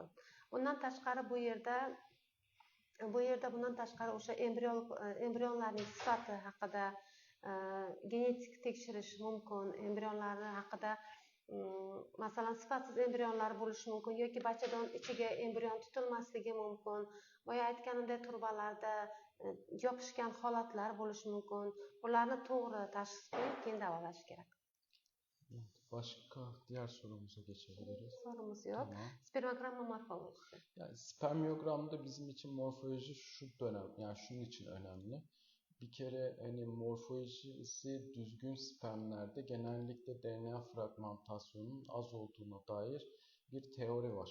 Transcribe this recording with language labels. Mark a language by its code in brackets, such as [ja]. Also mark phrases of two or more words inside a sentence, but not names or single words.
[uz] Bundan tashqari bu yerda bundan tashqari o'sha embrionlarning sifati haqida genetik tekshirish mumkin. Embrionlar haqida masalan sifatsiz embrionlar bo'lishi mumkin yoki bachadon ichiga embrion tutilmasligi mumkin. Boya aytganimdek turbalarda yopishgan holatlar bo'lishi mumkin. Bularni to'g'ri tashxis qo'yib, keyin davolash kerak. [tr] Başka diğer sorumuza geçebiliriz. Sorumuz yok. Tamam. Spermogramma morfolojisi. Yani spermiyogramda bizim için morfoloji şu dönem, yani şunun için önemli. Bir kere hani morfolojisi düzgün spermlerde genellikle DNA fragmentasyonunun az olduğuna dair bir teori var.